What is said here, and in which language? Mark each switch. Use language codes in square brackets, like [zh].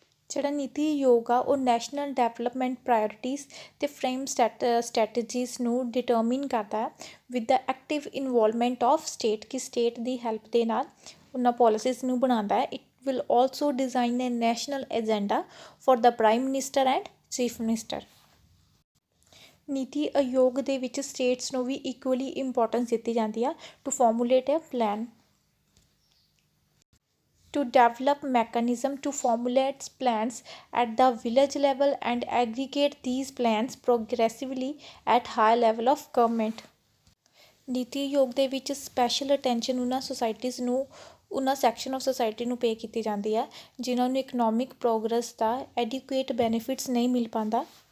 [pa] ਜਿਹੜਾ ਨੀਤੀ ਆਯੋਗ ਆ ਉਹ ਨੈਸ਼ਨਲ ਡਿਵੈਲਪਮੈਂਟ ਪ੍ਰਾਇਓਰਿਟੀਜ਼ ਅਤੇ ਫਰੇਮ ਸਟ੍ਰੈਟਜੀਜ਼ ਨੂੰ ਡਿਟਰਮਿਨ ਕਰਦਾ ਹੈ [en] with the active involvement of state [pa] ਕਿ ਸਟੇਟ ਦੀ ਹੈਲਪ ਦੇ ਨਾਲ ਉਹਨਾਂ ਪੋਲਿਸੀਜ਼ ਨੂੰ ਬਣਾਉਂਦਾ ਹੈ। [en] It will also design a national agenda for the prime minister and chief minister. [pa] ਨੀਤੀ ਆਯੋਗ ਦੇ ਵਿੱਚ ਸਟੇਟਸ ਨੂੰ ਵੀ ਇਕੁਅਲੀ ਇੰਪੋਰਟੈਂਸ ਦਿੱਤੀ ਜਾਂਦੀ ਆ [en] To formulate a plan, to develop mechanism to formulate plans at the village level and aggregate these plans progressively at high level of government। [pa] ਨੀਤੀ ਆਯੋਗ ਦੇ ਵਿੱਚ ਸਪੈਸ਼ਲ ਅਟੈਂਸ਼ਨ ਉਹਨਾਂ ਸੁਸਾਇਟੀਜ਼ ਨੂੰ, ਉਹਨਾਂ ਸੈਕਸ਼ਨ ਆਫ ਸੁਸਾਇਟੀ ਨੂੰ ਪੇ ਕੀਤੀ ਜਾਂਦੀ ਹੈ ਜਿਨ੍ਹਾਂ ਨੂੰ ਇਕਨੋਮਿਕ ਪ੍ਰੋਗਰੈਸ ਦਾ ਐਡਿਕੁਏਟ ਬੈਨੀਫਿਟਸ ਨਹੀਂ ਮਿਲ ਪਾਉਂਦਾ।